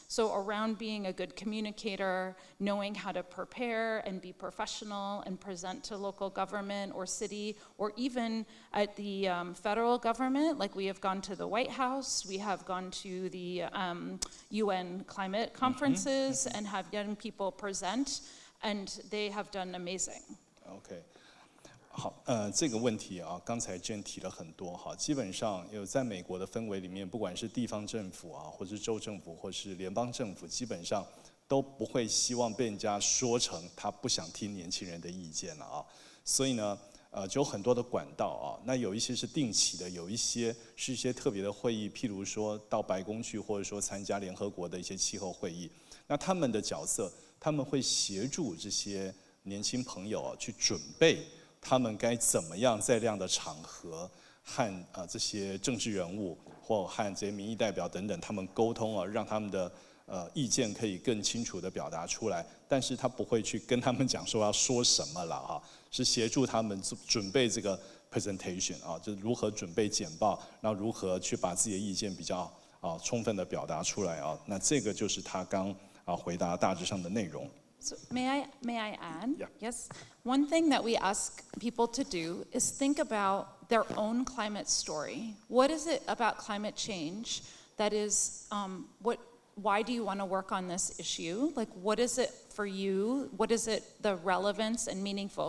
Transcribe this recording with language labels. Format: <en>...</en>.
<en>So around being a good communicator, knowing how to prepare and be professional and present to local government or city, or even at the federal government. Like, we have gone to the White House, we have gone to the UN climate conferences and have young people present, and they have done amazing. Okay.</en> <zh>好，这个问题啊，刚才 Jen 提了很多哈，基本上在美国的氛围里面，不管是地方政府啊，或是州政府，或是联邦政府，基本上都不会希望被人家说成他不想听年轻人的意见了啊。所以呢，就有很多的管道啊，那有一些是定期的，有一些是一些特别的会议，譬如说到白宫去，或者说参加联合国的一些气候会议。那他们的角色，他们会协助这些年轻朋友啊，去准备他们该怎么样在这样的场合和这些政治人物或和这些民意代表等等他们沟通啊，让他们的意见可以更清楚地表达出来。但是他不会去跟他们讲说要说什么了啊，是协助他们准备这个 presentation 啊，就是如何准备简报，然后如何去把自己的意见比较充分地表达出来啊。那这个就是他刚回答大致上的内容。</zh> <en>So may I add? Yeah. Yes. One thing that we ask people to do is think about their own climate story. What is it about climate change that is, why do you want to work on this issue? Like, what is it for you? What is it, the relevance and meaningful?</en>